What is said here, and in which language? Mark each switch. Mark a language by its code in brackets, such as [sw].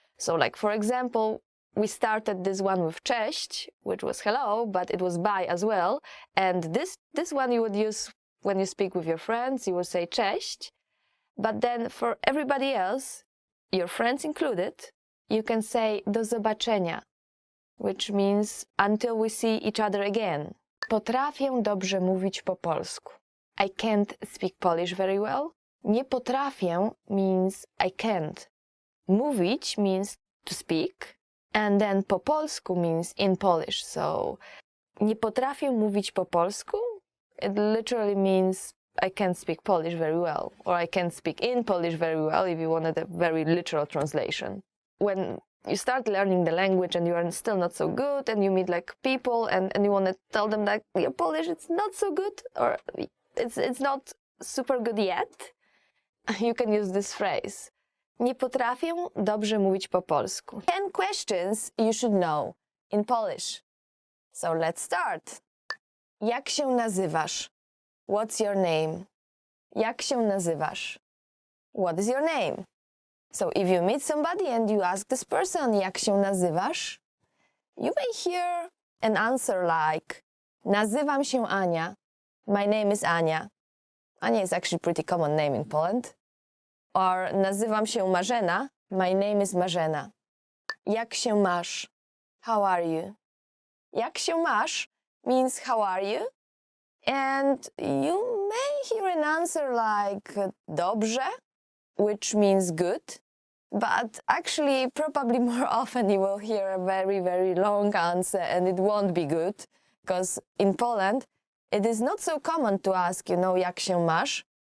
[en] So like for example, we started this one with cześć, which was hello, but it was bye as well. And this one you would use when you speak with your friends, you would say cześć. But then for everybody else, your friends included, you can say [pl] do zobaczenia, [en] which means until we see each other again. [pl] Potrafię dobrze mówić po polsku. [en] I can't speak Polish very well. [pl] Nie potrafię [en] means I can't. Mówić means to speak, and then [pl] po polsku [en] means in Polish. So [pl] nie potrafię mówić po polsku, [en] it literally means I can't speak Polish very well, or I can't speak in Polish very well if you wanted a very literal translation. When you start learning the language and you are still not so good and you meet like people and you want to tell them like your Polish it's not so good or it's not super good yet, you can use this phrase. [pl] Nie potrafię dobrze mówić po polsku. [en] 10 questions you should know in Polish. So let's start. [pl] Jak się nazywasz? [en] What's your name? [pl] Jak się nazywasz? [en] What is your name? So if you meet somebody and you ask this person, [pl] jak się nazywasz? [en] You may hear an answer like, [pl] nazywam się Ania. [en] My name is Ania. Ania is actually a pretty common name in Poland. Or [pl] nazywam się Marzena. [en] My name is Marzena. [pl] Jak się masz? [en] How are you? [pl] Jak się masz [en] means how are you? And you may hear an answer like [pl] dobrze, [en] which means good. But actually, probably more often you will hear a very, very long answer and it won't be good. Because in Poland, it is not so common to ask, [pl] jak się masz.